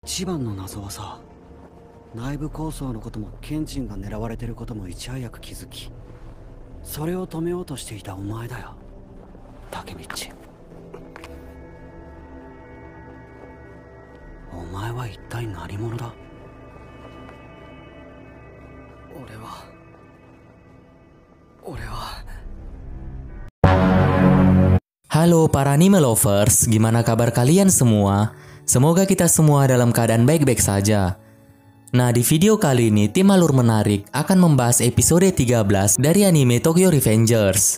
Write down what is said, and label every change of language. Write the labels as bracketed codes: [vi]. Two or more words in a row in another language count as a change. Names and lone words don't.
[ja] 一番の謎はさ、内部構想のこともケンチンが狙われてることもいち早く気づき、それを止めようとしていたお前だよ、タケミチ。お前は一体何者だ？俺は [id] Halo para [en] anime lovers, [id] gimana kabar kalian semua? Semoga kita semua dalam keadaan baik-baik saja. Nah, di video kali ini tim Alur Menarik akan membahas episode 13 dari anime Tokyo Revengers.